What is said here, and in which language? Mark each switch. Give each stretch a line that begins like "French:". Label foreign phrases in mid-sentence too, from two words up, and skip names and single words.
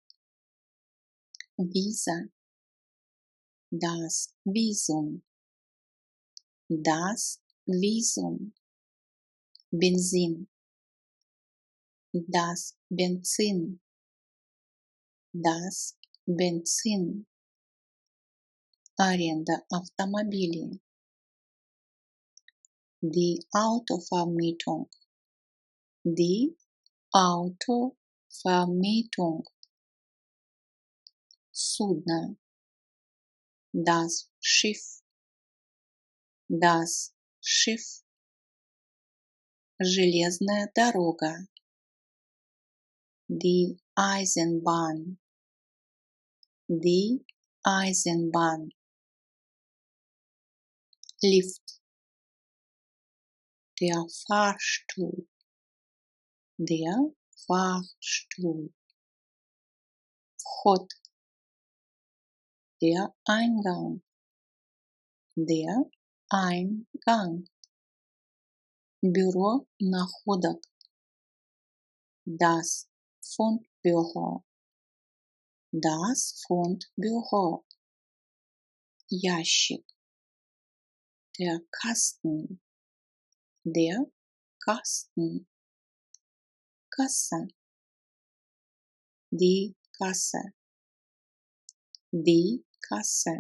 German: Visa, das Visum, das Visum. Benzin, das Benzin, das Benzin.
Russian: Аренда автомобилей,
German: die Autovermietung, die Autovermietung. Судно, das Schiff, das Schiff.
Russian: Железная дорога,
German: die Eisenbahn, die Eisenbahn. Lift, der Fahrstuhl, der Fahrstuhl. Вход, der Eingang, der Eingang.
Russian: Бюро находок,
German: das Fundbüro, das Fundbüro. Ящик, der Kasten, der Kasten. Касса, die Kasse, die Kasse.